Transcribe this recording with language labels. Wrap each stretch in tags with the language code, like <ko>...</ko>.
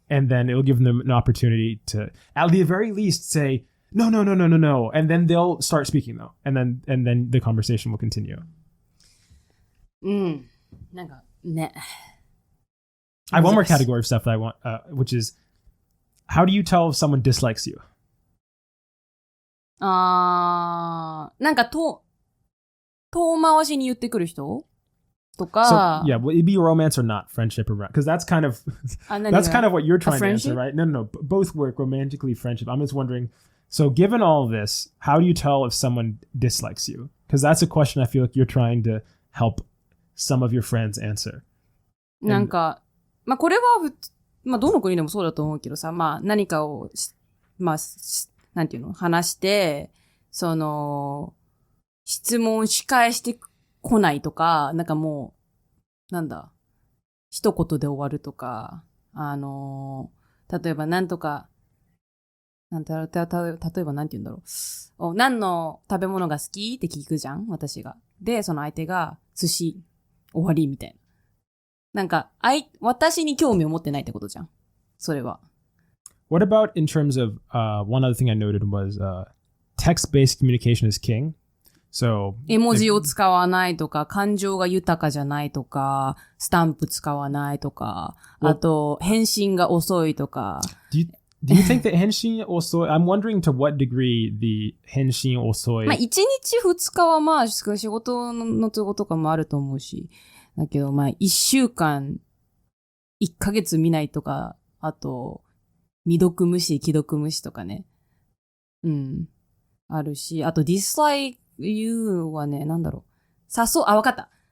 <en>And then it'll give them an opportunity to, at the very least, say, no. And then they'll start speaking though. And then the conversation will continue. I have one more category of stuff that I want, which is, how do you tell if someone dislikes you?</en> <ja>なんか遠回しに言ってくる人とか。</ja> <en>So, yeah, will it be romance or not? Friendship or because that's kind of what you're trying to answer, right? No. Both work, romantically, friendship. I'm just wondering, so given all of this, how do you tell if someone dislikes you? Because that's a question I feel like you're trying to help some of your friends answer.</en> <ja>なんか、これは、どの国でもそうだと思うけどさ、何かを、なんていうの、話して、質問し返してこないとか、なんかもう、一言で終わるとか、例えばなんとか、例えばなんて言うんだろう。何の食べ物が好きって聞くじゃん、私が。で、その相手が、寿司、終わりみたいな。なんか、私に興味を持ってないってことじゃん。それは。</ja> <en>What about in terms of, one other thing I noted was, text-based communication is king. So,</en> <ja>絵文字を使わないとか、感情が豊かじゃないとか、スタンプ使わないとか、あと、返信が遅いとか。</ja> <en>Do you think that</en> <ja>返信遅い?</ja> <en>I'm wondering to what degree the</en> <ja>返信遅い。 1日2日は仕事の都合とかもあると思うし。だけど、1週間、1ヶ月見ないとか、あと、未読無視、既読無視とかね。あるし、あと、</ja> <en>dislike you</en> <ja>はね、わかった。</ja>